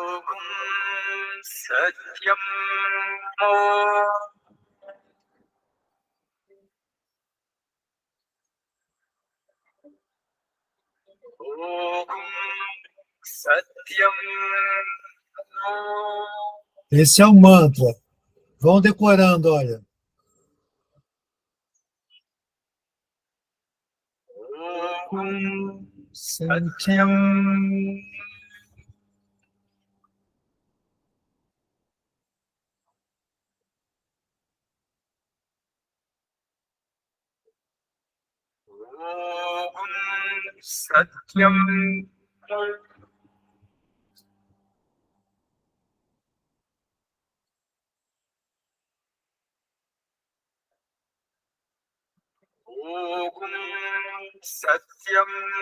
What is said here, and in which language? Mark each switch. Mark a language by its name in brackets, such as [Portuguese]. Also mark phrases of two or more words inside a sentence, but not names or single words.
[Sanskrit] सत्यम् ॐ सत्यम् [Portuguese] Esse é o mantra. Vão decorando, olha. [Sanskrit] ॐ सत्यम् ॐ सत्यम् ॐ सत्यम्